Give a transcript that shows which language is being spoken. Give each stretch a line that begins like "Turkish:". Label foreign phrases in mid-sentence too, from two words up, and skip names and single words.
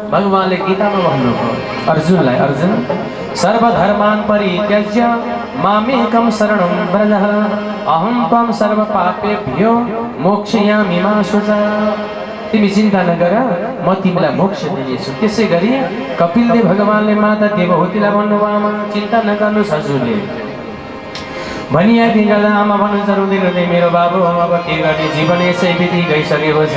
Nepali: भगवानले गीतामा भन्नुभयो अर्जुनलाई,
Sanskrit: अर्जुन सर्वधर्मान् परित्यज्य मामेकं शरणं व्रज अहं त्वं सर्वपापेभ्यो मोक्षयामि मा शुचा।
Nepali: तिमी चिन्ता नगर, म तिमीलाई मोक्ष दिनेछु। त्यसै गरी कपिलदेव भगवानले माता देवहूतिलाई भन्नुभयो, आमा चिन्ता नगर्नुहोस् हजुरले भनिआदि गर्दा आमा भन्नुहुन्छ रुँदै रुँदै, मेरो बाबु अब के गर्ने, जीवन यसै बिति गइसकेको छ।